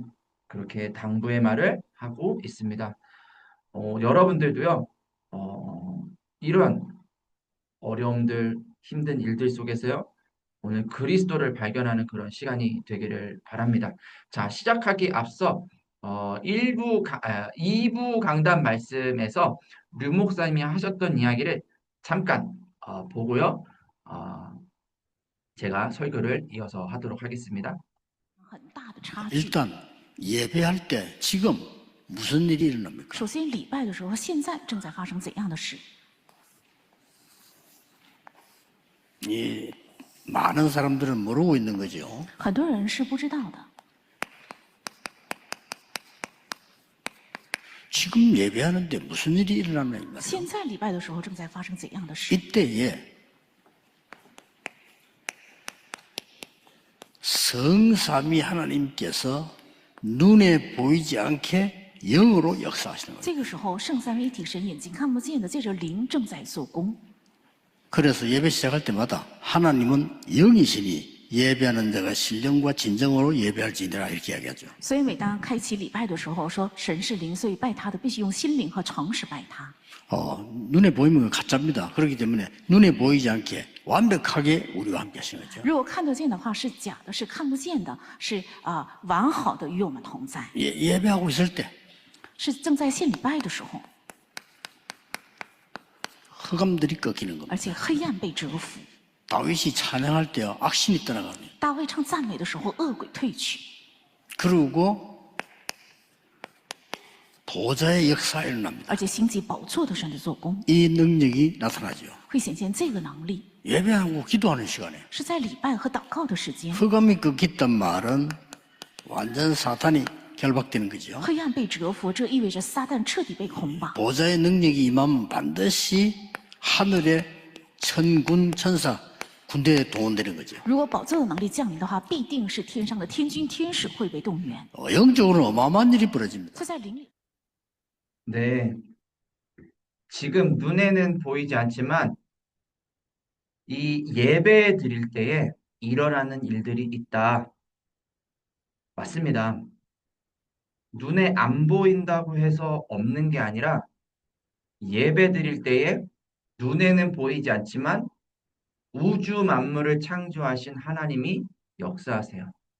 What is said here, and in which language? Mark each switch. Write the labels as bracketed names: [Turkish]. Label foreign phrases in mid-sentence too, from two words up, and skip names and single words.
[Korean] 그렇게 당부의 말을 하고 있습니다. 여러분들도요, 어, 이러한 어려움들, 힘든 일들 속에서요, 오늘 그리스도를 발견하는 그런 시간이 되기를 바랍니다. 자, 시작하기 앞서 2부 강단 말씀에서 류 목사님이 하셨던 이야기를 잠깐 보고요. 어, 제가 설교를 이어서 하도록 하겠습니다. [Chinese] 很大的差距。 [Korean] 일단 예배할 때 지금 무슨 일이 일어납니까? [Chinese] 首先，礼拜的时候，现在正在发生怎样的事？ [Korean] 이 많은 사람들은 모르고 있는 거죠. [Chinese] 很多人是不知道的。 [Korean] 지금 예배하는데 무슨 일이 일어나는 거예요? [Chinese] 现在礼拜的时候正在发生怎样的事？ [Korean] 이때에 성삼위 하나님께서 눈에 보이지 않게 영으로 역사하시는 거예요. [Chinese] 这个时候，圣三位一体神眼睛看不见的，借着灵正在做工。 [Korean] 그래서 예배 시작할 때마다 하나님은 영이시니 예배하는 자가 신령과 진정으로 예배할지니라 이렇게 이야기하죠. [Chinese] 所以，每当开启礼拜的时候，说神是灵，所以拜他的必须用心灵和诚实拜他。 [Korean] 눈에 보이면 가짜입니다. 그렇기 때문에 눈에 보이지 않게 완벽하게 우리와 함께 하시는 거죠. [Chinese] 如果看得见的话是假的，是看不见的，是完好的与我们同在。 [Korean] 예배하고 있을 때 [Chinese] 是正在献礼拜的时候， [Korean] 흑암들이 꺾이는 겁니다. [Chinese] 而且黑暗被折服。 [Korean] 다윗이 찬양할 때 악신이 떠나갑니다. [Chinese] 大卫唱赞美的时候，恶鬼退去。 [Korean] 그리고 보좌의 역사가 일어납니다. [Chinese] 而且兴起宝座的神的做工， [Korean] 이 능력이 나타나죠. [Chinese] 会显现这个能力， [Korean] 예배하고 기도하는 시간에 [Chinese] 是在礼拜和祷告的时间。 [Korean] 흑암이 꺾였단 말은 완전 사탄이 결박되는 거죠. [Chinese] 黑暗被折服，这意味着撒旦彻底被捆绑。 [Korean] 보좌의 능력이 임하면 반드시 하늘의 천군 천사 군대에 동원되는 거죠. [Chinese] 如果宝座的能力降临的话，必定是天上的天军天使会被动员。 [Korean] 영적으로는 어마어마한 일이 벌어집니다. [Chinese] 所以在灵里， [Korean] 네. 지금 눈에는 보이지 않지만 이 예배 드릴 때에 일어나는 일들이 있다. 맞습니다. 눈에 안 보인다고 해서 없는 게 아니라 예배 드릴 때에 눈에는 보이지 않지만 우주 만물을 창조하신 하나님이 역사하세요.